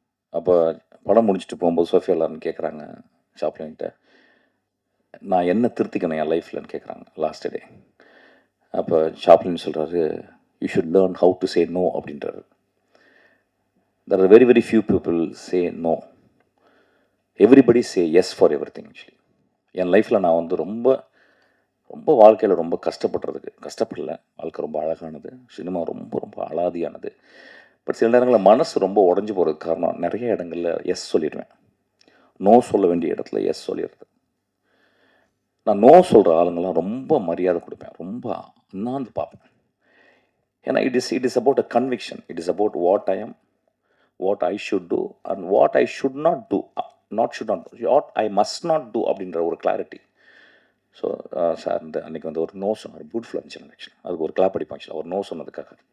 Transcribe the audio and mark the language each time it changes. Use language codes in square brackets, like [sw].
[ta] அப்போ படம் முடிச்சுட்டு போகும்போது சோஃபியா லாரன் கேட்குறாங்க சாப்ளின்கிட்ட, நான் என்ன திருத்திக்கணும் என் லைஃப்லன்னு கேட்குறாங்க லாஸ்ட் டே. அப்போ சாப்ளின் சொல்கிறாரு, [en] you should learn how to say no [ta] அப்படின்றாரு. [en] There are very few people say no. Everybody say yes for everything actually. [ta] என் லைஃப்பில் நான் வந்து ரொம்ப ரொம்ப வாழ்க்கையில் ரொம்ப கஷ்டப்படல. வாழ்க்கை ரொம்ப அழகானது. சினிமா ரொம்ப ரொம்ப அலாதியானது. பட் சில நேரங்களில் மனசு ரொம்ப உடஞ்சி போகிறதுக்கு காரணம் நிறைய இடங்களில் எஸ் சொல்லிடுவேன். நோ சொல்ல வேண்டிய இடத்துல எஸ் சொல்லிடுறது. நான் நோ சொல்கிற ஆளுங்கள்லாம் ரொம்ப மரியாதை கொடுப்பேன், ரொம்ப அண்ணாந்து பார்ப்பேன். ஏன்னா [en] It is about a conviction. It is about what I am, what I should do and what I should not do, what I must not do [ta] அப்படின்ற ஒரு கிளாரிட்டி. ஸோ சார் இந்த அன்றைக்கி வந்து ஒரு நோ சொன்னார். பியூட்டிஃபுல்லாக இருந்துச்சு ஆக்சுவலி. அதுக்கு ஒரு கிளாப் அடிப்போம் ஆக்சுவலாக ஒரு நோ சொன்னதுக்காக.